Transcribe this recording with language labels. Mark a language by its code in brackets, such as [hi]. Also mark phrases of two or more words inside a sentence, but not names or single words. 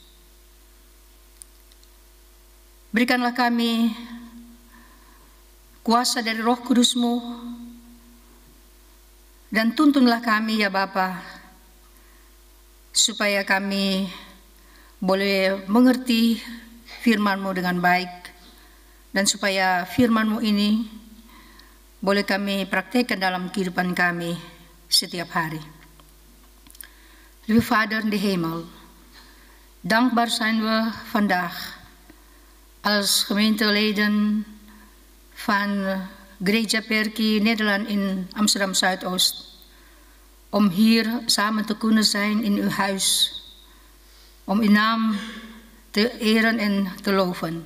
[id] Berikanlah kami kuasa dari Roh Kudus-Mu dan tuntunlah kami ya Bapa, supaya kami boleh mengerti firman-Mu dengan baik dan supaya firman-Mu ini boleh kami praktekkan dalam kehidupan kami setiap hari. [nl] Lieve Vader in de hemel, dankbaar zijn we vandaag als gemeenteleden van Gereja PRK Nederland in Amsterdam Zuidoost, om hier samen te kunnen zijn in uw huis, om uw naam te eren en te loven.